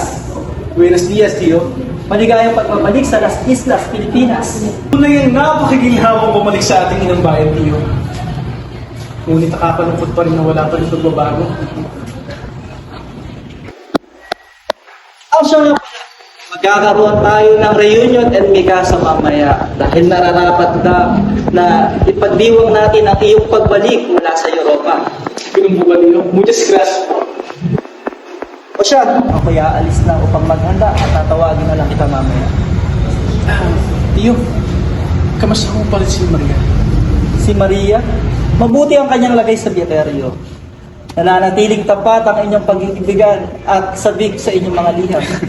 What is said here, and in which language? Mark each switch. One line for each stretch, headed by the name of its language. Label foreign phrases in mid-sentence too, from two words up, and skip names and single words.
Spanish: Buenos dias, Tio.
Filipino: Maligayang pagpapalik sa Las Islas, Pilipinas. Tunay ang napakagilhawang bumalik sa ating inang bayan, Tiyo. Ngunit nakakalungkot pa rin na wala pa rin pagbabago. Siya nga pala. Magkakaroon tayo ng reunion and mikasa mamaya dahil nararapat ka na ipagdiwang natin ang iyong pagbalik mula sa Europa. Ganun po ba,
Spanish: Tiyo? Muchas gracias.
Filipino: O siya, ako'y aalis na upang maghanda at tatawagin na lang kita mamaya. Tiyo, kamusta mo pala si Maria? Si Maria, mabuti ang kanyang lagay sa biyeryo. Nananatiling tapat ang inyong pag-iibigan at sabik sa inyong mga liham.